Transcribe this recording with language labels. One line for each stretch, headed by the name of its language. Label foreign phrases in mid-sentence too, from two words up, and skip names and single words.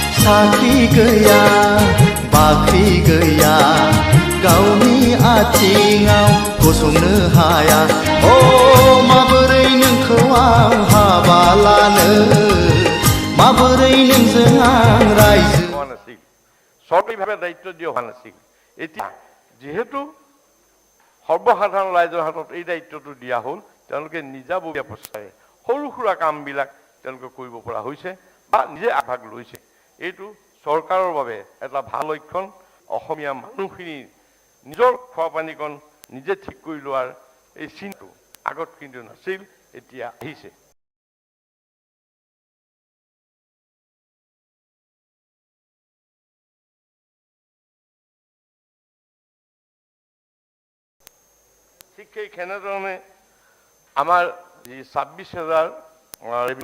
Bodo: साख्रि गैया बाख्रि गैया गावनि आथिङाव गसंनो हाया अ माबोरै नोंखौ आं हाबा लानो माबोरै नोंजों आं रायजो
Assamese: হোৱা নাছিল চৰকাৰীভাৱে দায়িত্ব দিয়া হোৱা নাছিল এতিয়া যেহেতু সৰ্বসাধাৰণ ৰাইজৰ হাতত এই দায়িত্বটো দিয়া হ'ল তেওঁলোকে নিজাববীয়া প্ৰচেষ্টাৰে সৰু সুৰা কামবিলাক তেওঁলোকে কৰিব পৰা হৈছে বা নিজে আগভাগ লৈছে এইটো চৰকাৰৰ বাবে এটা ভাল লক্ষণ অসমীয়া মানুহখিনি নিজৰ খোৱা পানীকণ নিজে ঠিক কৰি লোৱাৰ এই চিনটো আগত কিন্তু নাছিল এতিয়া আহিছে ঠিক সেই কেনেধৰণে আমাৰ যি ২৬,০০০ ৰেভিনিউ